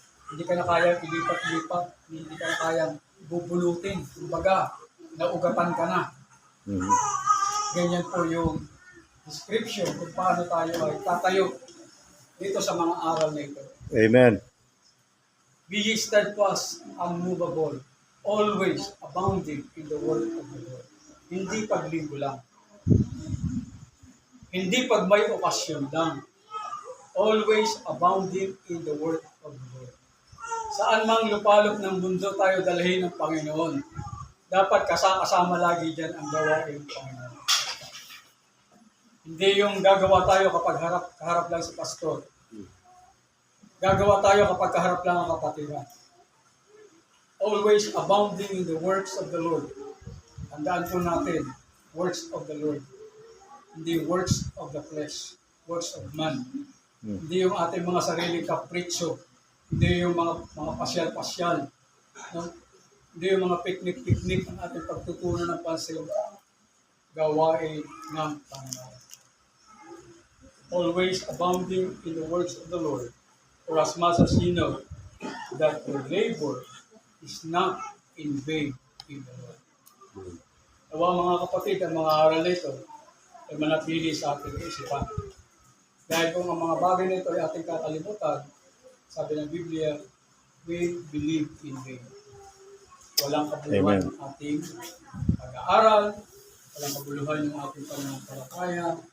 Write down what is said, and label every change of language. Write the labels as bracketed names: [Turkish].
[Filipino] Hindi ka na kayang ilipat-lipat, hindi ka na kayang bubulutin. Kumbaga, naugatan ka na. Mhm. Ganyan po yung description kung paano tayo ay tatayo dito sa mga aral na ito. [English] Amen. Be ye steadfast, unmovable, always abounding in the word of the Lord. [Filipino] Hindi paglinggo lang. Hindi pag may okasyon lang. [English] Always abounding in the word of the Lord. [Filipino] Saan mang lupalop ng mundo tayo dalhin ng Panginoon, dapat kasama lagi dyan ang gawain ng Panginoon. Hindi yung gagawa tayo kapag kaharap lang si pastor. Gagawa tayo kapag kaharap lang ang kapatiran. [English] Always abounding in the works of the Lord. [Filipino] Tandaan po natin, [English] works of the Lord. [Filipino] Hindi [English] works of the flesh, works of man. [Filipino] Hindi yung ating mga sariling kapritsyo. Hindi yung mga pasyal-pasyal. No? Hindi yung mga picnic-picnic ang ating pagtutunan ng pansil. Gawain ng Panginoon. [English] Always abounding in the works of the Lord. For as much as you know that your labor is not in vain in the Lord. [Filipino] Nawa mga kapatid, ang mga aral nito ay manatili sa ating isipan. Dahil kung ang mga bagay nito ay ating kakalimutan, sabi ng Biblia, [English] we believe in vain. [Filipino] Walang kabuluhan ng ating pag-aaral, walang kabuluhan ng ating pananampalataya.